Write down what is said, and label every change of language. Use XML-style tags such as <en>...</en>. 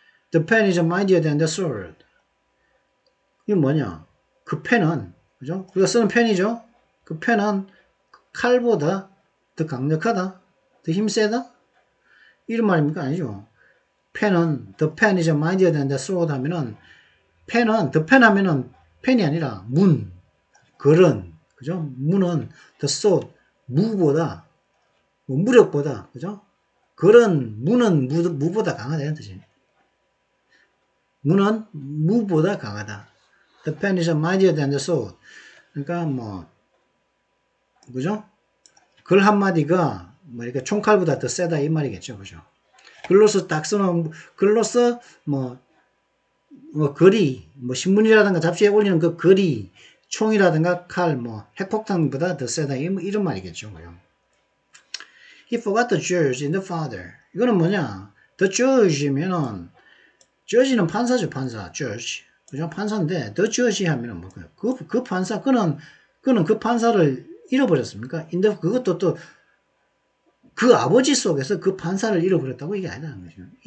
<en>The pen is mightier than the sword.</en> <ko>이게 뭐냐? 그 펜은 그죠? 우리가 쓰는 펜이죠. 그 펜은 칼보다 더 강력하다, 더 힘세다. 이런 말입니까? 아니죠. 펜은</ko> <en>the pen is mightier than the sword</en> <ko>하면은 펜은 the pen 하면은 펜이 아니라 문, 걸은 그죠? 문은 the sword 무보다 뭐 무력보다 그죠? 그런 문은 무보다 강하다는 뜻이에요. 문은 무보다 강하다.</ko> <en>The pen is mightier than the sword.</en> <ko>그러니까 뭐 그죠? 글 한마디가 뭐 이렇게 총칼보다 더 세다 이 말이겠죠. 그죠? 글로서 딱 쓰는 글로서 뭐 글이 뭐 신문이라든가 잡지에 올리는 그 글이 총이라든가 칼, 뭐 핵폭탄보다 더 세다 이런 말이겠죠. 그죠?</ko> <en>He forgot the judge in the father.</en> <ko>이거는 뭐냐? The judge면은 judge는 판사죠, 판사. judge. 그죠? 판사인데 the judge 하면은 뭐예요? 그 판사 그는 그 판사를 잃어버렸습니까? 그것도 또 그 아버지 속에서 그 판사를 잃어버렸다고 이게 아니라는 거죠.</ko>